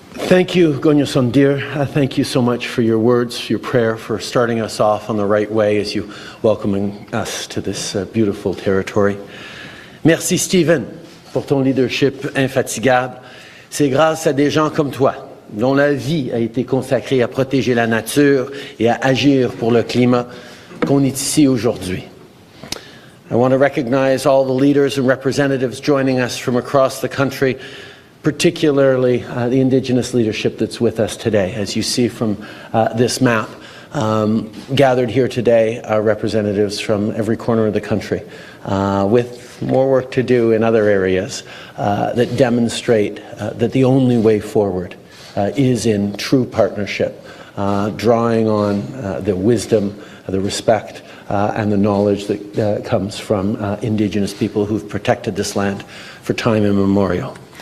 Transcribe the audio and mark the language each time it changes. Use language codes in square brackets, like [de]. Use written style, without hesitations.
[en] Thank you, Gonya Sondir. Thank you so much for your words, your prayer, for starting us off on the right way as you welcoming us to this beautiful territory. [fr] Merci, Stephen, pour ton leadership infatigable. C'est grâce à des gens comme toi, dont la vie a été consacrée à protéger la nature et à agir pour le climat, qu'on est ici aujourd'hui. [en] I want to recognize all the leaders and representatives joining us from across the country, particularly the Indigenous leadership that's with us today. As you see from this map, gathered here today are representatives from every corner of the country, with more work to do in other areas that demonstrate that the only way forward is in true partnership, drawing on the wisdom, the respect, and the knowledge that comes from Indigenous people who've protected this land for time immemorial.